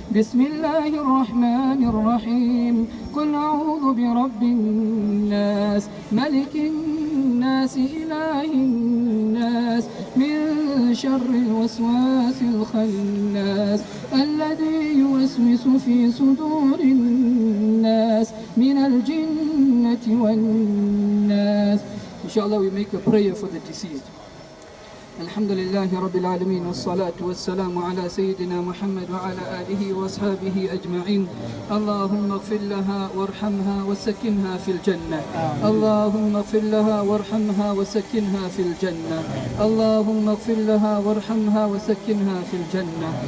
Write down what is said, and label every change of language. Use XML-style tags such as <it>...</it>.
<ar>بسم الله الرحمن الرحيم قل أعوذ برب الناس ملك الناس إله الناس من شر الوسواس الخناس الذي يوسوس في صدور الناس من الجنة والناس.</ar> <en>Inshallah, we make a prayer for the deceased.</en> <ar>الحمد لله رب العالمين والصلاة والسلام على سيدنا محمد وعلى آله وأصحابه أجمعين. اللهم اغفر لها وارحمها وسكنها في الجنة. اللهم اغفر لها وارحمها وسكنها في الجنة. اللهم اغفر لها وارحمها وسكنها في الجنة.</ar>